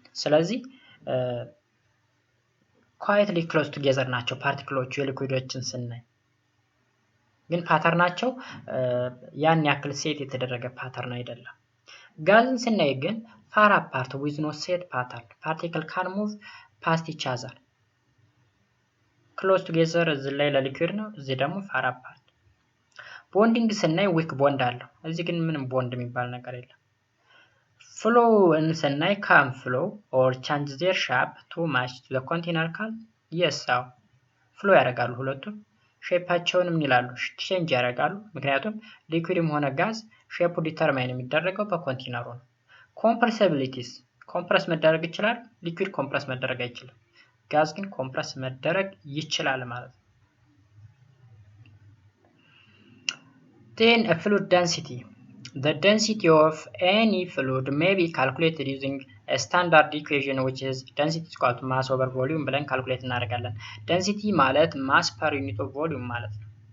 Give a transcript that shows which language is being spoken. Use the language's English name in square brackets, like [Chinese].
[Amharic] ስለዚህ quietly close together ናቸው ፓርቲክሎቹ የሊኩዊዶችን ስናይ ግን ፓተርናቸው ያን ያክል ሴት የተደረገ ፓተርን አይደለም። ጋዝን ስናይ ግን [English] far apart with no set pattern. Particle can move past each other. [Amharic] Close together እዚህ ላይ ለሊኩዊድ ነው፣ እዚህ ደግሞ far apart. ቦንዲንግ ስናይ ዊክ ቦንድ አለው። እዚህ ግን ምንም ቦንድ የሚባል ነገር የለም። ፍሎውን ስናይ [English] can flow or change their shape too much to the container can yes [Amharic] ፍሎ ያደርጋሉ ሁለቱም ሼፓቸውን ምን ይላሉ ቼንጅ ያደርጋሉ። ምክንያቱም ሊኩዊድም ሆነ ጋዝ ሼፑ ዲተርማይን የሚደረገው በኮንቴነሩ ነው። ኮምፕረሲቢሊቲስ ኮምፕረስ መደረግ ይችላል፣ ሊኩዊድ ኮምፕረስ መደረግ አይችልም። ጋዝ ግን ኮምፕረስ መደረግ ይችላል ማለት ነው። [English] Then a fluid density. The density of any fluid may be calculated using a standard equation which is density is equal to mass over volume [Amharic] ብለን ካልኩሌት እናደርጋለን። [English] density ማለት mass per unit of volume ማለት ነው።